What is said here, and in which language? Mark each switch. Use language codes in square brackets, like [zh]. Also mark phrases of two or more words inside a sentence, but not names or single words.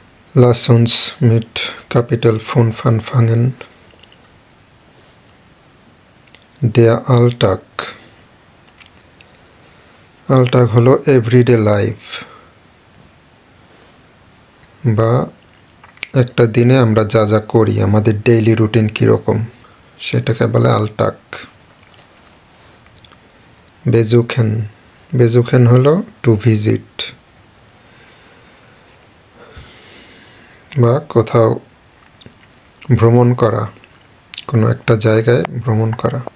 [de] Lass uns mit Kapitel 5 anfangen. Der Alltag. [bn] Alltag হলো [en] everyday life, [bn] বা একটা দিনে আমরা যা যা করি, আমাদের [en] daily routine [bn] কীরকম, সেটাকে বলে আলটাক। [de] বেজুখেন। [bn] বেজুখেন হলো [en] to visit, [bn] বা কোথাও ভ্রমণ করা, কোনো একটা জায়গায় ভ্রমণ করা।